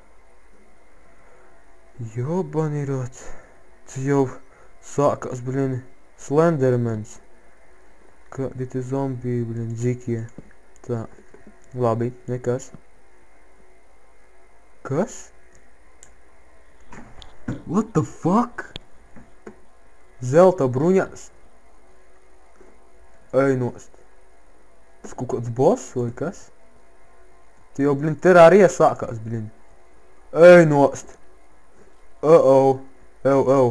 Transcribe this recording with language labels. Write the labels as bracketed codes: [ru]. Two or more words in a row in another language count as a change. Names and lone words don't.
[ru] Jobani rot! [lv] Tas jau sākās, bļin, Slendermans. Kādi te zombiji, bļin, dzikie. Tā, labi, nekas. Kas? [en] What the fuck? [lv] Zelta bruņas. Ej nost. Tas kaut kāds boss vai kas? Tu jau, blin, terārija sākās, blin. Ej nost. Ew.